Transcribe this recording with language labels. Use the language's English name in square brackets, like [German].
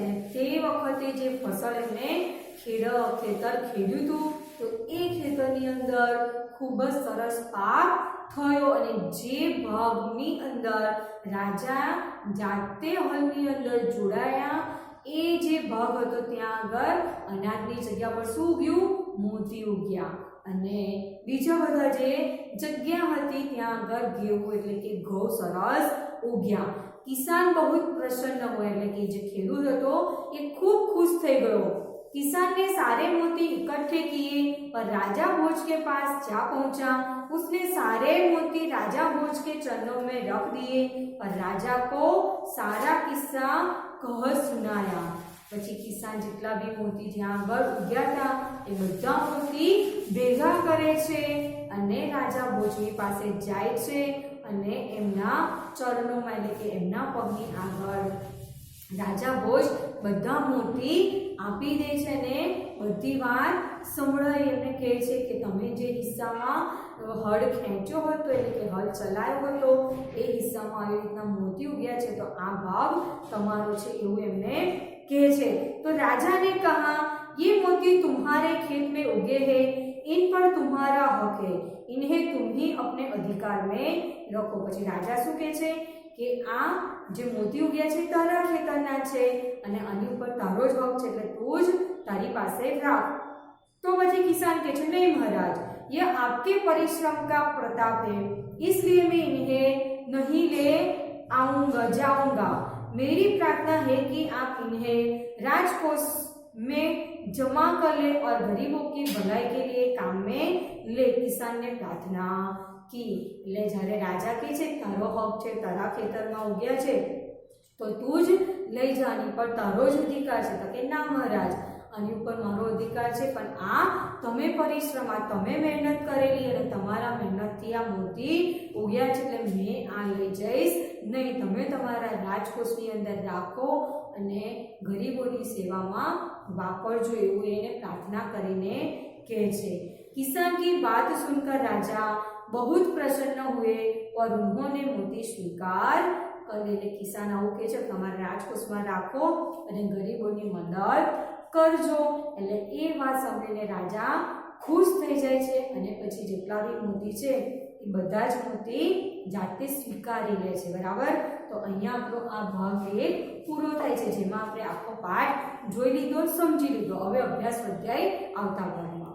[Gujarati] અને તે વખતે જે ફસલ એમને ખેતર ખેડ્યું હતું તો એ ખેતરની અંદર ખૂબ જ સરસ પાક થયો અને જે ભાગની અંદર રાજા જાતે હલની અંદર જોડાયા એ જે ભાગ હતો ત્યાં આગળ અનાજની જગ્યા પર શું ઉગ્યું? મોતી ઉગ્યા. અને બીજા બધા જે જગ્યા હતી ત્યાં આગળ ઘેવું એટલે કે ઘઉં સરસ उग्या. [Hindi] किसान बहुत प्रसन्न हुआ, [Gujarati] એટલે કે જે ખેડૂત હતો એ ખૂબ ખુશ થઈ ગયો. [Hindi] किसान ने सारे मोती इकट्ठे किए और राजा भोज के पास जा पहुंचा. उसने सारे मोती राजा भोज के चरणों में रख दिए और राजा को सारा किस्सा कह सुनाया. [Gujarati] પછી કિસાન જેટલા બી મોતી જ્યાં આગળ ઉગ્યા હતા એ બધા મોતી ભેગા કરે છે અને રાજા ભોજની પાસે જાય છે અને એમના ચરણોમાં એટલે કે એમના પગની આગળ રાજા ભોજ બધા મોતી આપી દે છે અને બધી વાત સંભળાઈ એમને કહે છે કે તમે જે હિસ્સામાં હળ ખેંચ્યો હતો એટલે કે હળ ચલાવ્યો હતો એ હિસ્સામાં આવી રીતના મોતી ઉગ્યા છે તો આ ભાગ તમારો છે એવું એમને કહે છે. [Hindi] तो राजा ने कहा ये मोती तुम्हारे खेत में उगे हैं, इन पर तुम्हारा हक है, इन्हें तुम ही अपने अधिकार में रखो. [Gujarati] પછી રાજા શું કહે છે કે આ જે મોતી ઉગ્યા છે તારા ખેતરના છે અને આની ઉપર તારો જ હક છે એટલે તું જ તારી પાસે રાખ. તો પછી કિસાન કહે છે નહીં [Hindi] महाराज, ये आपके परिश्रम का प्रताप है, इसलिए मैं इन्हें नहीं ले जाऊंगा. मेरी प्रार्थना है कि आप इन्हें राजकोष में जमा कर ले और गरीबों की भलाई के लिए काम में ले. किसान ने प्रार्थना की. [Gujarati] એટલે જ્યારે રાજા કહે છે તારો હક છે, તારા ખેતરમાં ઉગ્યા છે તો તું જ લઈ જાની પર તારો જ અધિકાર છે. તો કે ના મહારાજ, આની ઉપર મારો અધિકાર છે પણ આ તમે પરિશ્રમ, આ તમે મહેનત કરેલી અને તમારા મહેનતથી આ મોતી ઉગ્યા છે એટલે મેં આ લઈ જઈશ નહીં. તમે તમારા રાજકોષની અંદર રાખો અને ગરીબોની સેવામાં વાપરજો એવું એને પ્રાર્થના કરીને કહે છે. [Hindi] किसान की बात सुनकर राजा बहुत प्रसन्न हुए और उन्होंने मोती स्वीकार कर लिए. [Gujarati] किसान આવું કહે છે તમારા રાજકોષમાં રાખો અને ગરીબોની મદદ કરજો. એટલે એ વાત સાંભળીને રાજા ખુશ થઈ જાય છે અને પછી જેટલા બી મોતી છે એ બધા જ મોતી જાતે સ્વીકારી લે છે. બરાબર, તો અહીંયા આપણો આ ભાગ 1 પૂરો થાય છે જેમાં આપણે આખો પાઠ જોઈ લીધો, સમજી લીધો. હવે અભ્યાસ અધ્યાય આવતા ભાગમાં.